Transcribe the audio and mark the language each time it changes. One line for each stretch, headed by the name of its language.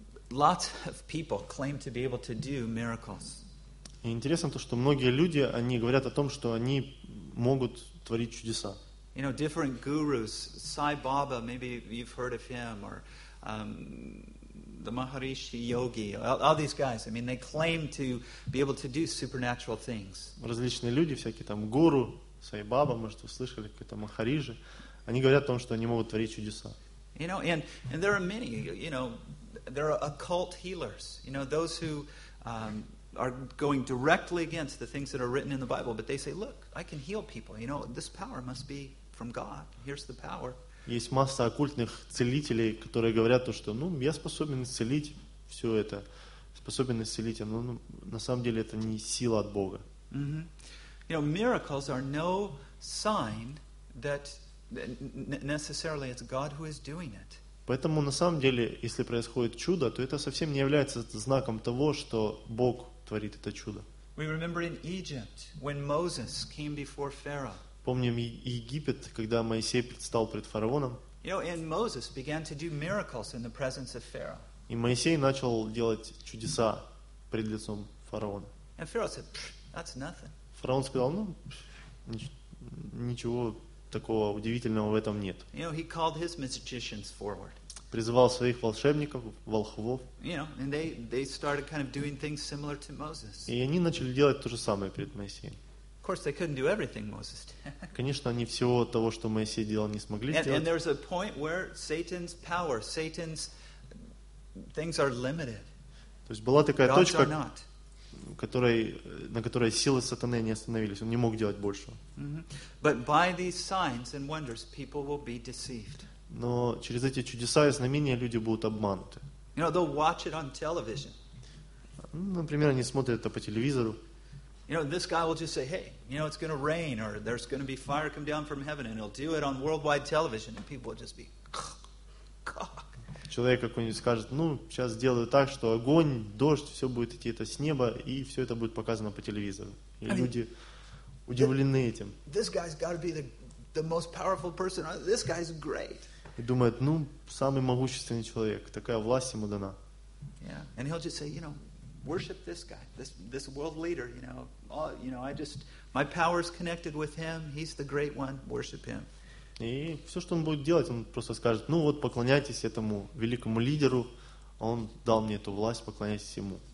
English: Lots of people claim to be able to do miracles.
Russian: И интересно то, что многие люди, они говорят о том, что они могут творить чудеса.
English: You know, different gurus, Sai Baba, maybe you've heard of him, or the Maharishi Yogi, all these guys, I mean, they claim to be able to do supernatural things.
Russian: Различные люди, всякие там гуру, Сай Баба, может, вы слышали, какие-то Махариши, они говорят о том, что они могут творить чудеса.
English: You know, and there are many, you know, there are occult healers, you know, those who are going directly against the things that are written in the Bible, but they say, look, I can heal people, you know, this power must be from God, here's the power.
Russian: Есть масса оккультных целителей, которые говорят то, что, ну, я способен исцелить все это, способен исцелить, но на самом деле это не сила от Бога. Mm-hmm.
English: You know, miracles are no sign that necessarily it's God who is doing it.
Russian: Поэтому, на самом деле, если происходит чудо, то это совсем не является знаком того, что Бог творит это чудо.
English: We remember in Egypt, when Moses came before Pharaoh.
Russian: Помним Египет, когда Моисей предстал пред фараоном.
English: You know, and Moses began to do miracles in the presence of Pharaoh.
Russian: И Моисей начал делать чудеса пред лицом фараона.
English: And Pharaoh said, that's nothing.
Russian: Фараон сказал, ну, ничего такого удивительного в этом нет.
English: You know, he called his magicians forward.
Russian: Призывал своих волшебников, волхвов.
English: You know, and they started kind of doing things similar to Moses.
Russian: И они начали делать то же самое перед Моисеем.
English: Of course, they couldn't do everything Moses did.
Russian: Конечно, они всего того, что Моисей делал, не смогли сделать.
English: And there's a point where Satan's power, Satan's things are limited.
Russian: То есть была такая точка, на которой силы сатаны не остановились. Он не мог делать большего.
English: But by these signs and wonders, people will be deceived.
Russian: Но через эти чудеса и знамения люди будут обмануты.
English: You know, they'll watch it on television.
Russian: Например, они смотрят это по телевизору.
English: You know, this guy will just say, hey, you know, it's going to rain, or there's going to be fire come down from heaven, and he'll do it on worldwide television, and people will just be, cock.
Russian: Человек какой-нибудь скажет, ну, сейчас сделаю так, что огонь, дождь, все будет идти это с неба, и все это будет показано по телевизору. И люди удивлены этим.
English: This guy's got to be the most powerful person. This guy's great.
Russian: И думает, ну, самый могущественный человек, такая власть ему дана.
English: Yeah, and he'll just say, you know, worship this guy, this world leader, you know. All, you know, I just, my power is connected with him. He's the great one. Worship him.
Russian: И все, что он будет делать, он просто скажет, ну вот, поклоняйтесь этому великому лидеру, он дал мне эту власть, поклоняйтесь ему.